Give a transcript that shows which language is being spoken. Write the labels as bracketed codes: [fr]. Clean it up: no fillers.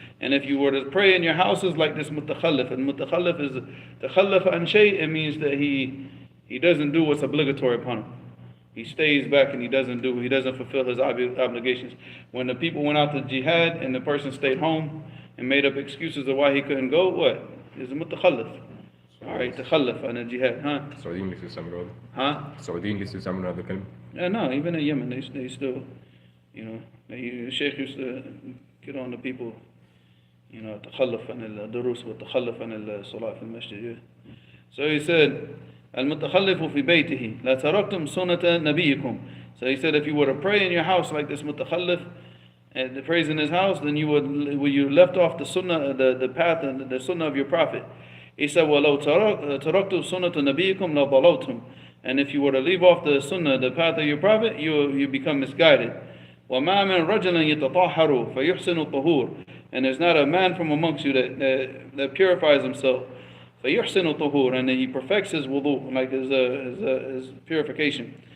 [en] And if you were to pray in your houses like this mutakhallif, and mutakhallif is [ar] takhallafa an shay, [en] it means that he doesn't do what's obligatory upon him. He stays back and he doesn't fulfill his obligations. When the people went out to jihad and the person stayed home and made up excuses of why he couldn't go, what? Is a mutakhallif. Alright, [ar] takhallaf an jihad, [en] huh? [ar] السعوديين لسه يستعملوا هذا. [en] Huh? [ar] السعوديين لسه يستعملوا هذا الكلمة. [en] No, even in Yemen, they still, the Sheikh used to get on the people, [ar] تخلف عن الدروس والتخلف عن الصلاة في المسجد. [en] Yeah. So he said, [ar] المتخلف في بيته لا تركتم سنة نبيكم. [en] So he said, if you were to pray in your house like this mutakhallif, and the praise in his house, then you left off the sunnah, the path and the sunnah of your prophet. He said, [ar] وَلَوْ تَرَكْتُمْ سُنَّةَ نَبِيِّكُمْ لَضَلَوْتُمْ. [en] And if you were to leave off the sunnah, the path of your prophet, you become misguided. [ar] وَمَا مِنْ رَجُلٍ يَتَطَهَّرُ فَيُحْسِنُ الطُّهُورَ. [en] And there's not a man from amongst you that purifies himself. [ar] فَيُحْسِنُ الطُّهُورَ. [en] And then he perfects his wudu, like his purification.